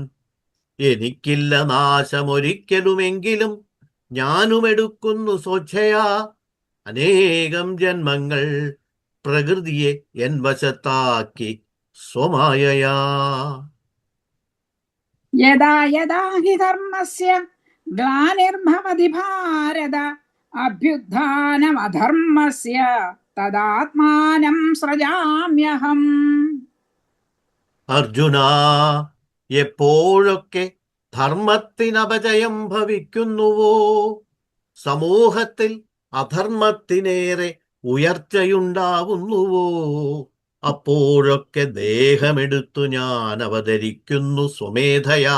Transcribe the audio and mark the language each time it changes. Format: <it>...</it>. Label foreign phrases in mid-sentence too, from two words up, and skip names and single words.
<ml>എനിക്കില്ല നാശമൊരിക്കലുമെങ്കിലും ഞാനും എടുക്കുന്നു സ്വച്ഛയാ അനേകം ജന്മങ്ങൾ, പ്രകൃതിയെ എൻ വശത്താക്കി സ്വമായയാ.</ml> <sa>यदा यदा हि धर्मस्य ग्लानिर्भवति भारत अभ्युत्थानमधर्मस्य तदात्मानं सृजाम्यहम्.</sa> <ml>അർജുന, എപ്പോഴൊക്കെ ധർമ്മത്തിനപജയം ഭവിക്കുന്നുവോ, സമൂഹത്തിൽ അധർമ്മത്തിനേറെ ഉയർച്ചയുണ്ടാവുന്നുവോ, അപ്പോഴൊക്കെ ദേഹമെടുത്തു ഞാൻ അവതരിക്കുന്നു സ്വമേധയാ.</ml>